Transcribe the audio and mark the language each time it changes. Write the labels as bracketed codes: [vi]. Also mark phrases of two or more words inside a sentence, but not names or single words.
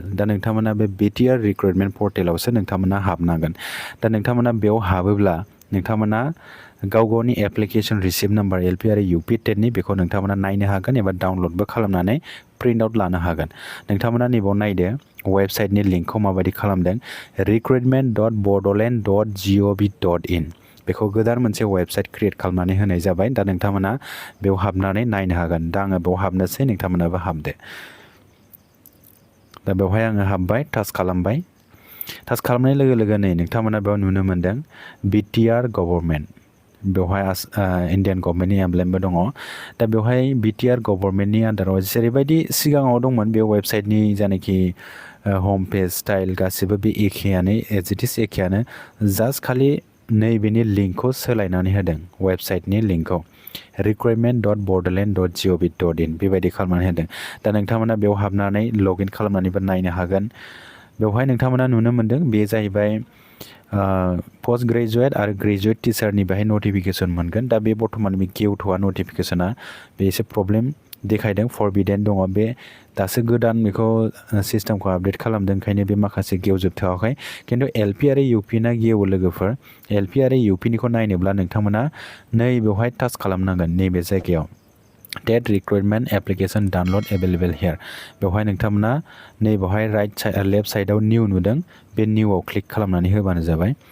[brx] दा नोंथांमोना बे [en] BTR recruitment [brx] पर्टेलावसो नोंथांमोना हाबनांगोन। दा नोंथांमोना बेयाव हाबोब्ला नोंथांमोना गाव गावनि [en] application receipt number [brx] एलपि आरो इउपि टेटनि बेखौ नोंथांमोना नायनो हागोन एबा डाउनलडबो खालामनानै [en] print out [brx] लानो हागोन। नोंथांमोना नैबाव नायदो वेबसाइटनि लिंकखौ माबायदि खालामदों, recruitment.bodoland.gov.in, बेखौ गोदान मोनसे वेबसाइट क्रिएट खालामनानै होनाय जाबाय। दा नोंथांमोना बेयाव हाबनानै नायनो हागोन। दा आङो बेयाव हाबनोसै, नोंथांमोनाबो हाबदो। दा बेवहाय आङो हाबबाय, टाच खालामबाय। टाच खालामनाय लोगो लोगोनो नोंथांमोना बेयाव नुनो मोनदों बिटिआर गभर्नमेन्ट, बेवहाय इण्डियान गभर्नमेन्टनि एमब्लेमबो दङ। दा बेवहाय बिटिआर गभर्नमेन्टनि आन्दाराव जेरैबायदि सिगाङाव दंमोन बे वेबसाइटनि जायनाखि होम पेज स्टाइल गासिबो बे एखेयानो [en] as it is [brx] एखेयानो जास्ट खालि नैबेनि लिंकखौ सोलायनानै होदों वेबसाइटनि लिंकखौ recruitment.bordrland.gov.in बेबायदि खालामनानै होदों दा नोंथांमोना बेयाव हाबनानै लगइन खालामनानैबो नायनो हागोन बेवहाय नोंथांमोना नुनो मोनदों बे जाहैबाय पोस्ट ग्रेजुएट आरो ग्रेजुएट टिचारनि बेहाय नटिफिकेसन मोनगोन दा बे बर्थमान बे गेवथ'आ नटिफिकेसना बे एसे प्रब्लेम देखायदों फरबिडेन दङ बे दासो गोदान बेखौ सिस्टेमखौ आपडेट खालामदों ओंखायनो बे माखासे गेवजोबथ'वाखै खिन्थु एलपि आरो इउपिना गेवो लोगोफोर एलपि आरो इउपिनिखौ नायनोब्ला नोंथांमोना नै बेवहाय टाच खालामनांगोन नैबे जायगायाव [en] TET recruitment application download available here [brx] बेवहाय नोंथांमोना नै बेवहाय [en] right side [brx] लेफ्ट साइडआव निउ नुदों बे निउआव क्लिक खालामनानै होबानो जाबाय